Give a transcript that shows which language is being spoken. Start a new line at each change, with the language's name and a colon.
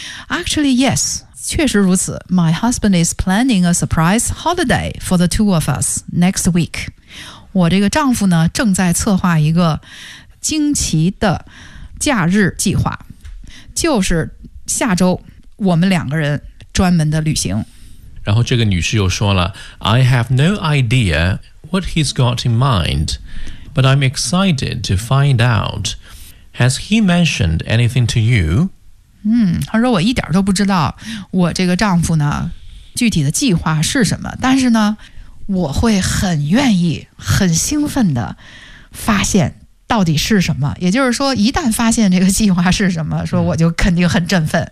English: Actually yes，
Chinese: 确实如此。
English: My husband is planning a surprise holiday for the two of us next week。
Chinese: 我这个丈夫呢正在策划一个惊奇的假日计划，就是下周我们两个人专门的旅行。然后这个女士又说了
English: I have no idea what he's got in mind, but I'm excited to find out. Has he mentioned anything to you?
Chinese: 她说我一点都不知道我这个丈夫呢具体的计划是什么，但是呢我会很愿意很兴奋的发现到底是什么。也就是说一旦发现这个计划是什么，说我就肯定很振奋。